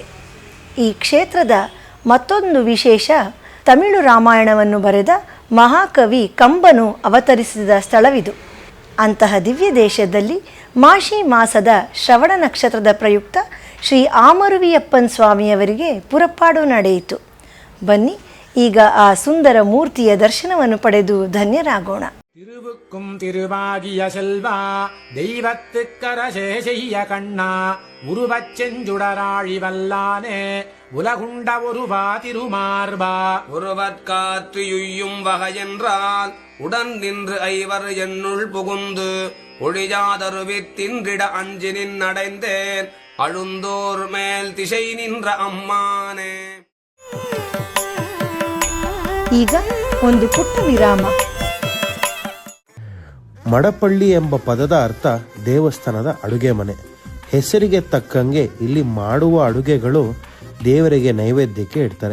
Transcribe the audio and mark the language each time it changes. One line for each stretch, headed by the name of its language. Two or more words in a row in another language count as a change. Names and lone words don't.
Kannada: ಈ ಕ್ಷೇತ್ರದ ಮತ್ತೊಂದು ವಿಶೇಷ, ತಮಿಳು ರಾಮಾಯಣವನ್ನು ಬರೆದ ಮಹಾಕವಿ ಕಂಬನು ಅವತರಿಸಿದ ಸ್ಥಳವಿದು. ಅಂತಹ ದಿವ್ಯ ದೇಶದಲ್ಲಿ ಮಾಶಿ ಮಾಸದ ಶ್ರವಣ ನಕ್ಷತ್ರದ ಪ್ರಯುಕ್ತ ಶ್ರೀ ಆಮರುವಿಯಪ್ಪನ್ ಸ್ವಾಮಿಯವರಿಗೆ ಪುರಪ್ಪಾಡು ನಡೆಯಿತು. ಬನ್ನಿ ಈಗ ಆ ಸುಂದರ ಮೂರ್ತಿಯ ದರ್ಶನವನ್ನು ಪಡೆದು ಧನ್ಯರಾಗೋಣ.
Tamil: திருவுக்கும் திருவாகிய செல்வா தெய்வத்துக்கரசே செய்ய கண்ணா உருவச் செஞ்சுடராழி வல்லானே உலகுண்ட ஒருவா திருமார்பா ஒருவற்காற்று யுய்யும் வகையென்றால் உடன் நின்று ஐவர் என்னுள் புகுந்து ஒழியாதருவித்தின்றிட அஞ்சு நின்னடைந்தேன் அழுந்தோர் மேல் திசை நின்ற அம்மானே.
Kannada: ಈಗ ಒಂದು ಪುಟ್ಟ ವಿರಾಮ. ಮಡಪಳ್ಳಿ ಎಂಬ ಪದದ ಅರ್ಥ ದೇವಸ್ಥಾನದ ಅಡುಗೆ ಮನೆ. ಹೆಸರಿಗೆ ತಕ್ಕಂಗೆ ಇಲ್ಲಿ ಮಾಡುವ ಅಡುಗೆಗಳು ದೇವರಿಗೆ ನೈವೇದ್ಯಕ್ಕೆ ಇಡ್ತಾರೆ.